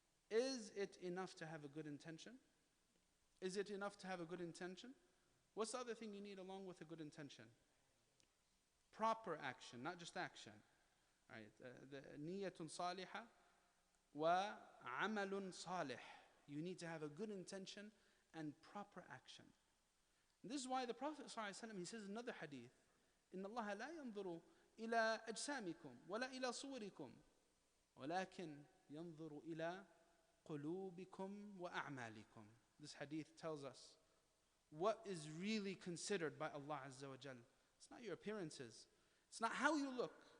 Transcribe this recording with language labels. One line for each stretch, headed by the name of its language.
English: Is it enough to have a good intention? Is it enough to have a good intention? What's the other thing you need along with a good intention? Proper action, not just action. Right?
Arabic: The niyatun salihah wa amalun salih.
English: You need to have a good intention and proper action. And this is why the Prophet ﷺ, he says in another hadith,
Arabic: إِنَّ اللَّهَ لَا يَنظُرُ إِلَىٰ أَجْسَامِكُمْ وَلَا إِلَىٰ صُوَرِكُمْ وَلَكِنْ يَنظُرُ إِلَىٰ قُلُوبِكُمْ وَأَعْمَالِكُمْ.
English: This hadith tells us what is really considered by Allah Azza wa Jal. It's not your appearances. It's not how you look.